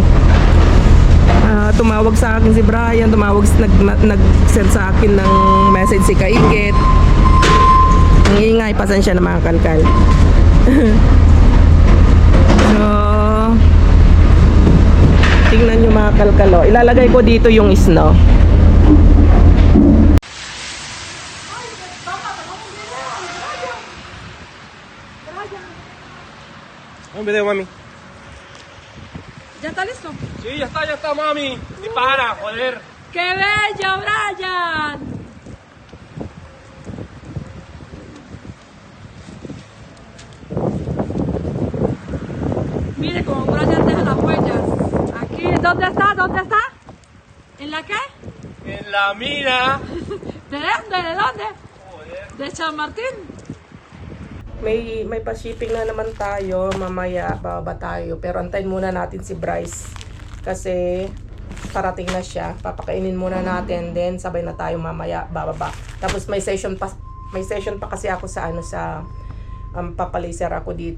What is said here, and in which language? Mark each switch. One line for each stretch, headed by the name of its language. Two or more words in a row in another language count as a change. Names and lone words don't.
Filipino: Tumawag sa akin si Brian, nag-send sa akin ng message si Kaiket. Ang ingay, pasensya na mga kalkal. So, tingnan nyo mga kalkal, oh. Ilalagay ko dito yung snow.
Spanish: Un video, mami. ¿Ya está listo? Sí, ya está, mami. Y para, joder. ¡Qué bello, Brian! Mire cómo Brian deja las huellas. Aquí, ¿dónde está? ¿Dónde está? ¿En la qué? En la mina. ¿De dónde? ¿De dónde? Joder. ¿De San Martín?
Filipino: May pa-shipping na naman tayo. Mamaya bababa tayo. Pero antayin muna natin si Bryce. Kasi parating na siya. Papakainin muna natin. Then sabay na tayo mamaya bababa. Tapos may session pa kasi ako sa papalaser ako dito.